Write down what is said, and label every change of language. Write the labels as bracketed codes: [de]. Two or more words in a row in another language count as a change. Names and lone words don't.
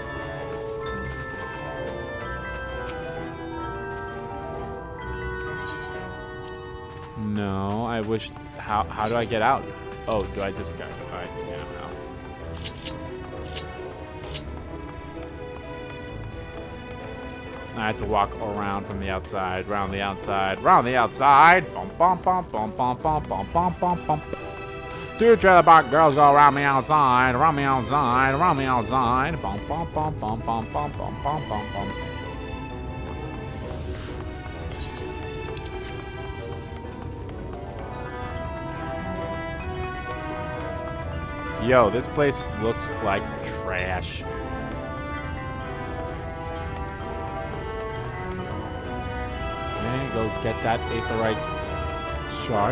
[en] No, I wish... How do I get out? Oh, do I just go... yeah, no. I had to walk around from the outside, round the outside, round the outside. Bum bum bum bum bum bum bum bum bum bum. Two trailer park girls go around me outside, around me outside, around me outside. Bum bum bum bum bum bum bum bum bum bum. Yo, this place looks like trash. Go get that aetherite shard.